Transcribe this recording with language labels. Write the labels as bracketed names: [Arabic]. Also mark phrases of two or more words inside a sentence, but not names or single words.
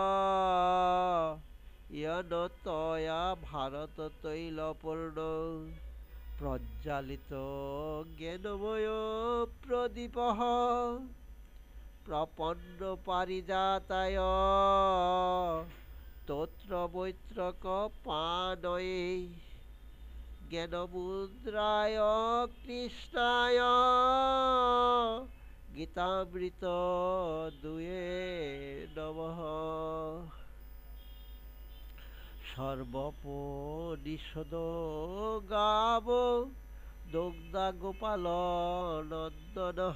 [Sanskrit] ইয়ন তয়া ভারত তৈলপূর্ণ প্রজ্বালিত জ্ঞানময় প্রদীপ। প্রপন্ন পারিজাতায় স্তোত্র বৈত্রক পানয়ে জ্ঞানমুদ্রায় কৃষ্ণায় গীতামৃত দুয়ে নমঃ। সর্বোপনিষদ গাব দুগ্ধা গোপাল নন্দন।